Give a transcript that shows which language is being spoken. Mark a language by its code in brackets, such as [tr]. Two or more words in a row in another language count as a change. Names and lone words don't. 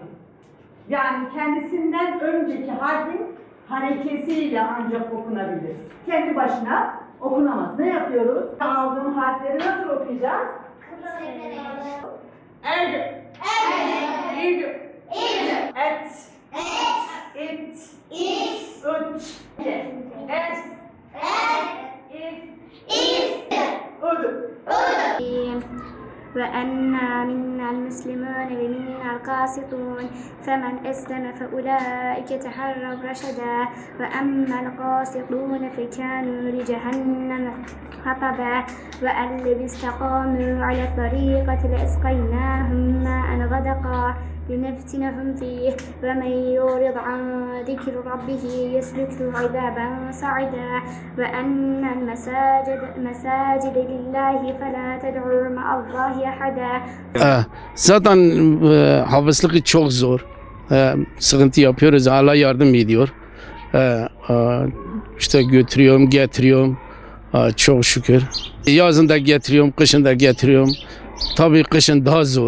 [tr] Yani kendisinden önceki harfin hareketiyle ancak okunabilir. Kendi başına okunamaz. Ne yapıyoruz? Aldığım harfleri nasıl okuyacağız? Ed, id, et, it, üt, es, ud. [ar] وأنا منا المسلمون ومنا القاسطون فمن أسلم فأولئك تحروا رشدا وأما القاسطون فكانوا لجهنم حطبا وأن لو استقاموا على الطريقة لأسقيناهم ماء غدقا لنفتنهم فيه ومن يعرض عن ذكر ربه يسلكه عذابا صعدا وأن المساجد لله فلا تدعوا مع الله أحدا. [tr] Zaten hafızlık çok zor. Sıkıntı yapıyoruz. Allah yardım ediyor. İşte götürüyorum, getiriyorum. Çok şükür. Yazın da getiriyorum, kışın da getiriyorum. Tabii kışın daha zor.